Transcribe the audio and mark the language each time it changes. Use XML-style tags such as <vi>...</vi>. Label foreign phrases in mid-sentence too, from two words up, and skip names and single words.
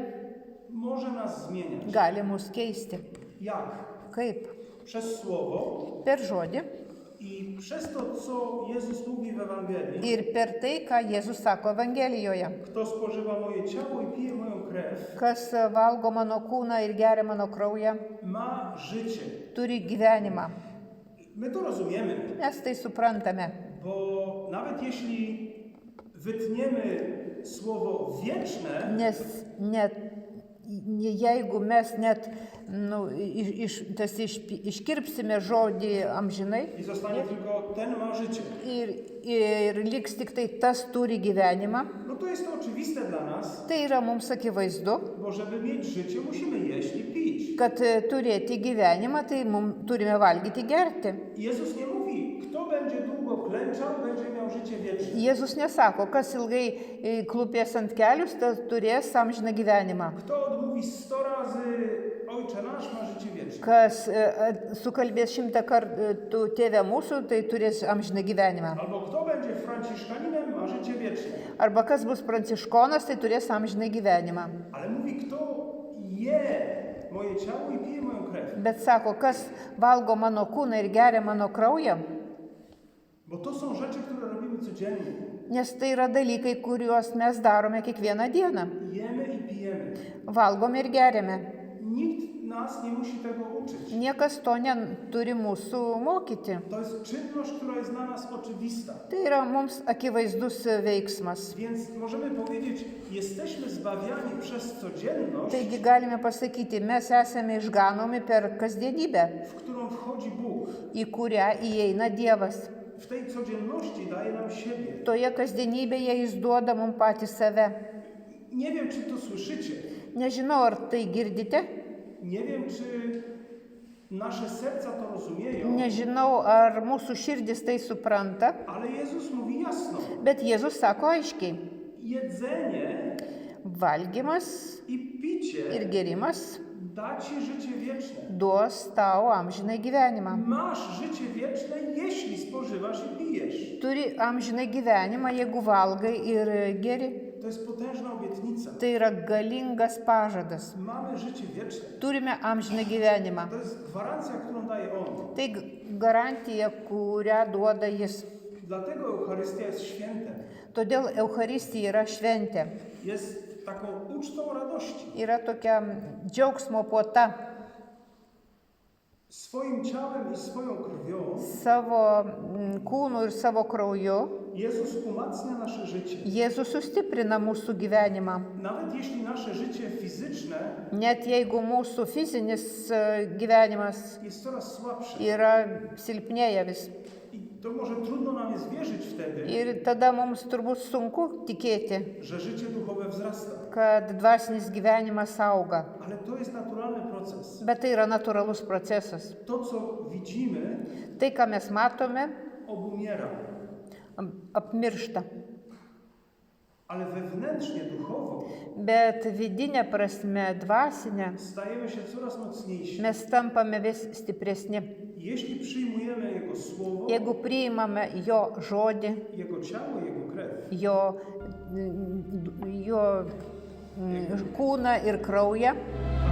<pl>może nas zmieniać.</pl> <lt>gali mus keisti.</lt> <pl>Jak?</pl> <lt>Kaip?</lt> <pl>Przez Słowo</pl> <lt>Per žodį</lt> <pl>i przez to, co Jezus mówi w Ewangelii.</pl> <lt>ir per tai, ką Jėzus sako Evangelijoje.</lt> <pl>Kto spożywa moje ciało i pije moją krew,</pl> <lt>Kas valgo mano kūną ir geria mano kraują,</lt> <pl>ma życie.</pl> <lt>turi gyvenimą.</lt> <pl>My to rozumiemy,</pl> <lt>Mes tai suprantame.</lt> <pl>bo nawet jeśli wytniemy słowo wieczne,</pl> <lt>Nes net, jeigu mes net iškirpsime žodį amžinai</lt> <pl>i zostanie tylko ten ma życie,</pl> <lt>ir liks tik tai tas turi gyvenimą,</lt> <pl>no to jest to oczywiste dla nas,</pl> <lt>tai yra mums akivaizdu,</lt> <pl>bo żeby mieć życie, musimy jeść i pić.</pl> <lt>kad turėti gyvenimą, tai mums turime valgyti, gerti.</lt> <pl>Jezus nie mówi, kto będzie długo klęczał, będzie miał życie wieczne.</pl> <lt>Jėzus nesako, kas ilgai klūpės ant kelius, tas turės amžiną gyvenimą.</lt> <pl>Kto odmówi 100 razy Ojcze nasz, ma życie wieczne.</pl> <lt>Kas sukalbės 100 kartų tėve mūsų, tai turės amžiną gyvenimą.</lt> <pl>Albo kto będzie Franciszkaninem, ma życie wieczne.</pl> <lt>Arba kas bus pranciškonas, tai turės amžiną gyvenimą.</lt> <pl>Ale mówi, kto je moje ciało i pije moją krew.</pl> <lt>Bet sako, kas valgo mano kūną ir geria mano kraują,</lt> <pl>Bo to są rzeczy, które robimy codziennie.</pl> <lt>nes tai yra dalykai, kuriuos mes darome kiekvieną dieną.</lt> <pl>Jemy i pijemy.</pl> <lt>Valgome ir geriame.</lt> <pl>Nikt nas nie musi tego uczyć.</pl> <lt>Niekas to neturi mūsų mokyti.</lt> <pl>To jest czynność, która jest dla nas oczywista.</pl> <lt>Tai yra mums akivaizdus veiksmas.</lt> <pl>Więc możemy powiedzieć, jesteśmy zbawiani przez codzienność,</pl> <lt>Taigi galime pasakyti, mes esame išganomi per kasdienybę,</lt> <pl>w którą wchodzi Bóg.</pl> <lt>į kurią įeina Dievas.</lt> <pl>W tej codzienności daje nam siebie.</pl> <lt>Toje kasdienybėje jis duoda mums patį save.</lt> <pl>Nie wiem, czy to słyszycie.</pl> <lt>Nežinau, ar tai girdite,</lt> <pl>Nie wiem, czy nasze serca to rozumieją,</pl> <lt>nežinau, ar mūsų širdis tai supranta,</lt> <pl>ale Jezus mówi jasno.</pl> <lt>bet Jėzus sako aiškiai,</lt> <pl>Jedzenie</pl> <lt>valgymas</lt> <pl>i picie</pl> <lt>ir gerimas</lt> <pl>da ci życie wieczne.</pl> <lt>duos tau amžinai gyvenimą.</lt> <pl>Masz życie wieczne, jeśli spożywasz i pijesz.</pl> <lt>Turi amžinai gyvenimą, jeigu valgai ir geri.</lt> <pl>To jest potężna obietnica.</pl> <lt>Tai yra galingas pažadas.</lt> <pl>Mamy życie wieczne.</pl> <lt>Turime amžiną gyvenimą.</lt> <pl>To jest gwarancja, którą daje On.</pl> <lt>Tai garantija, kurią duoda Jis.</lt> <pl>Dlatego Eucharystia jest świętem.</pl> <lt>Todėl Eucharistija yra šventė.</lt> <pl>Jest taką ucztą radości.</pl> <lt>Yra tokia džiaugsmo puota.</lt> <pl>Swoim ciałem i swoją krwią</pl> <lt>Savo kūnu ir savo krauju</lt> <pl>Jezus umacnia nasze życie.</pl> <lt>Jėzus sustiprina mūsų gyvenimą.</lt> <pl>Nawet jeśli nasze życie fizyczne</pl> <lt>Net jeigu mūsų fizinis gyvenimas</lt> <pl>jest coraz słabsze.</pl> <lt>yra silpnėja vis.</lt> <pl>I to może trudno nam jest wierzyć wtedy,</pl> <lt>Ir tada mums turbūt sunku tikėti,</lt> <pl>że życie duchowe wzrasta.</pl> <lt>kad dvasinis gyvenimas auga.</lt> <pl>Ale to jest naturalny proces.</pl> <lt>Bet tai yra natūralus procesas.</lt> <pl>To, co widzimy,</pl> <lt>Tai, ką mes matome,</lt> <pl>obumiera.</pl> <lt>apmiršta.</lt> <pl>Ale wewnętrznie, duchowo</pl> <lt>Bet vidinė prasme, dvasinė,</lt> <pl>stajemy się coraz mocniejsi.</pl> <lt>mes tampame vis stipresni.</lt> <pl>Jeśli przyjmujemy Jego Słowo,</pl> <lt>Jeigu priimame jo žodį,</lt> <pl>Jego ciało, Jego krew,</pl> <lt>jo kūną ir kraują,</lt>